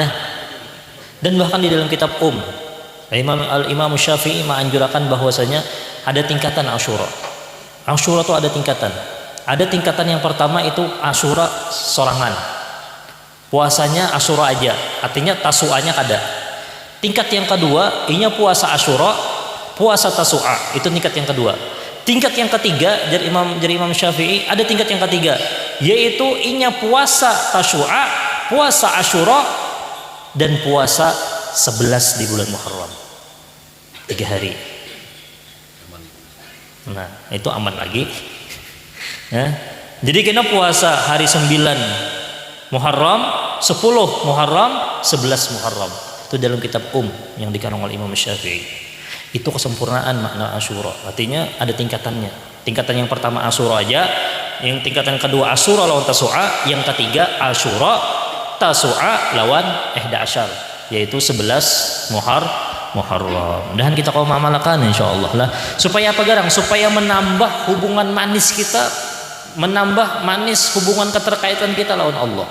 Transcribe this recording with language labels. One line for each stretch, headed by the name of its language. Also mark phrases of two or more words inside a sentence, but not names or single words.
Indonesian: Dan bahkan di dalam kitab Imam Syafi'i menganjurkan bahwasanya ada tingkatan Asyura. Asyura itu ada tingkatan. Ada tingkatan yang pertama itu Asyura sorangan. Puasanya Asyura aja, artinya Tasu'anya kada. Tingkat yang kedua, inya puasa Asyura, puasa Tasu'a, itu tingkat yang kedua. Tingkat yang ketiga dari Imam Syafi'i ada tingkat yang ketiga, yaitu inya puasa Tasu'a, puasa Asyura dan puasa 11 di bulan Muharram. 3 hari. Nah, itu aman lagi. Ya. Jadi kena puasa hari 9 Muharram, 10 Muharram, 11 Muharram. Itu dalam kitab yang dikarang oleh Imam Syafi'i. Itu kesempurnaan makna Asyura. Artinya ada tingkatannya. Tingkatan yang pertama Asyura aja, yang tingkatan kedua Asyura lawan Tasu'a, yang ketiga Asyura Tasu'a lawan 11, yaitu 11 Muharram. Dan kita kaum amalkan insyaallah lah. Supaya apa garang? Supaya menambah hubungan manis kita, menambah manis hubungan keterkaitan kita lawan Allah.